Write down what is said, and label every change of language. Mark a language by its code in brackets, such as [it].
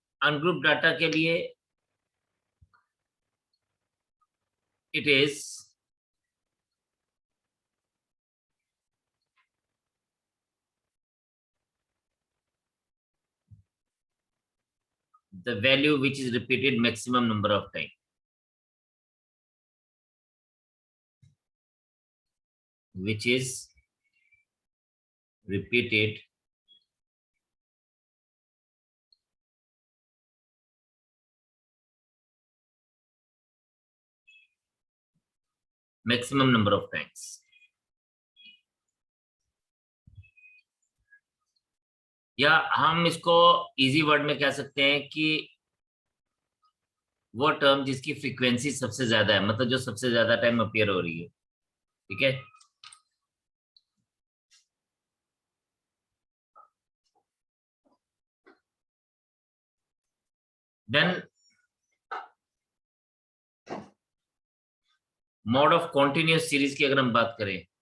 [hi] Ungroup data के लिए [en] It is the value which is repeated maximum number of time. Which is repeated maximum number of times. [hi] या हम इसको easy word में कह सकते हैं कि वो टर्म जिसकी फ्रीक्वेंसी सबसे ज्यादा है, मतलब जो सबसे ज्यादा टाइम अपीयर हो रही है। ठीक है, then mod of continuous series की अगर हम बात करें,